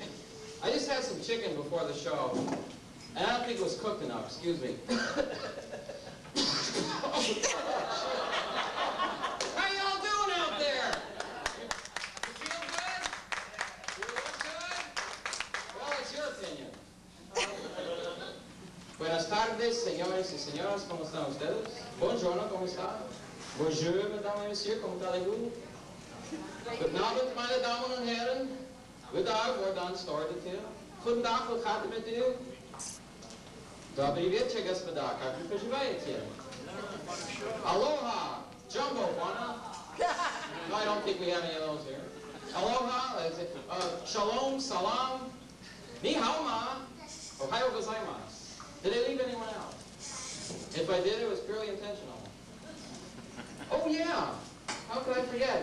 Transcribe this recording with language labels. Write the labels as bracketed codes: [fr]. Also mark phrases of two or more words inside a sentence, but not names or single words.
[en] I just had some chicken before the show. And I don't think it was cooked enough, excuse me. How y'all doing out there? You feel good? You look good? Well, it's your opinion. [es] Buenas tardes, señores y señoras, ¿cómo están ustedes? Buongiorno, ¿cómo está? [fr] Bonjour, mesdames et messieurs, ¿cómo allez-vous? [de] Guten Abend, meine Damen und Herren. Guten Tag, [nl] wordt dan started hier. [de] Guten Tag, [nl] hoe gaat het met u? [pl] Dobry wieczór, [ru] господа, как вы поживаете? [en] Aloha, jumbo, wanna? No, I don't think we have any of those here. Aloha, shalom, salam, [zh] 你好吗, [ja] おはようございます. [en] Did I leave anyone out? If I did, it was purely intentional. Oh yeah, how could I forget?